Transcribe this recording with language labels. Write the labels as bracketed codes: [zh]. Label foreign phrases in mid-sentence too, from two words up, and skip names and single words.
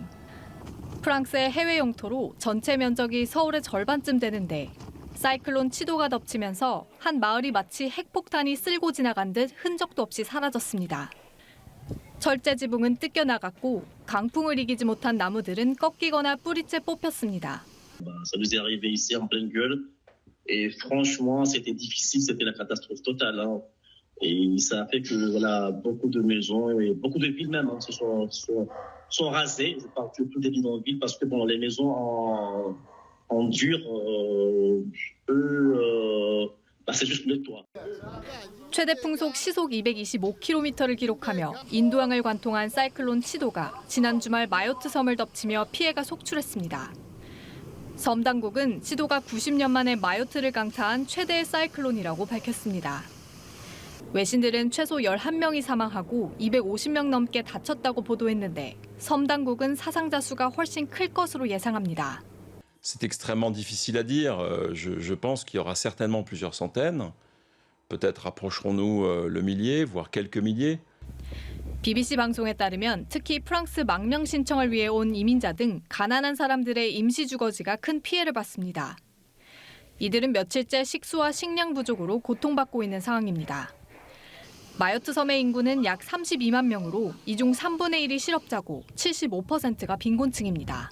[ko] 프랑스의 해외 영토로 전체 면적이 서울의 절반쯤 되는데 사이클론 치도가 덮치면서 한 마을이 마치 핵폭탄이 쓸고 지나간 듯 흔적도 없이 사라졌습니다. 철제 지붕은 뜯겨나갔고 강풍을 이기지 못한 나무들은 꺾이거나 뿌리째 뽑혔습니다. [fr] Ça nous est arrivé ici en pleine gueule et franchement c'était difficile, c'était la catastrophe totale. Et ça a fait que voilà, beaucoup de maisons et beaucoup de villes même sont rasées. Je parle surtout des bidonvilles parce que bon, les maisons en dur, c'est juste le toit. [ko] 최대 풍속 시속 225km를 기록하며 인도양을 관통한 사이클론 치도가 지난 주말 마요트 섬을 덮치며 피해가 속출했습니다. 섬 당국은 치도가 90년 만에 마요트를 강타한 최대의 사이클론이라고 밝혔습니다. 외신들은 최소 11명이 사망하고 250명 넘게 다쳤다고 보도했는데 섬 당국은 사상자 수가 훨씬 클 것으로 예상합니다. [fr] C'est extrêmement difficile à dire. Je pense qu'il y aura certainement plusieurs centaines. Peut-être approcherons-nous le millier, voire quelques milliers. [ko] BBC 방송에 따르면 특히 프랑스 망명 신청을 위해 온 이민자 등 가난한 사람들의 임시 주거지가 큰 피해를 봤습니다. 이들은 며칠째 식수와 식량 부족으로 고통받고 있는 상황입니다. 마요트 섬의 인구는 약 32만 명으로 이 중 3분의 1이 실업자고 75%가 빈곤층입니다.